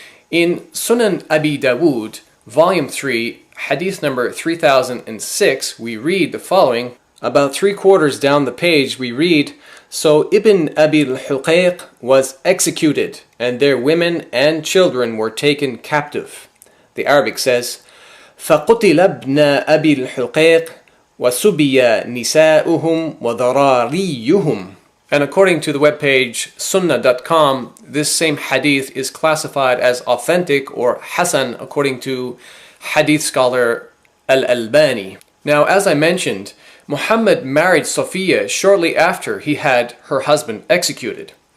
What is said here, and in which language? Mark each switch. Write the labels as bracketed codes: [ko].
[en] In Sunan Abi Dawood, volume 3, hadith number 3006, we read the following. About 3/4 down the page we read, "So Ibn Abi al-Huqayq was executed, and their women and children were taken captive." The Arabic says, [ar] فَقُتِلَ ابْنَ أَبِي الْحُقَيْقِ وَسُبِيَ نِسَاؤُهُمْ وَذَرَارِيُّهُمْ. [en] And according to the webpage sunnah.com, this same hadith is classified as authentic or Hasan according to hadith scholar Al-Albani. Now, as I mentioned, Muhammad married Safiyya shortly after he had her husband executed.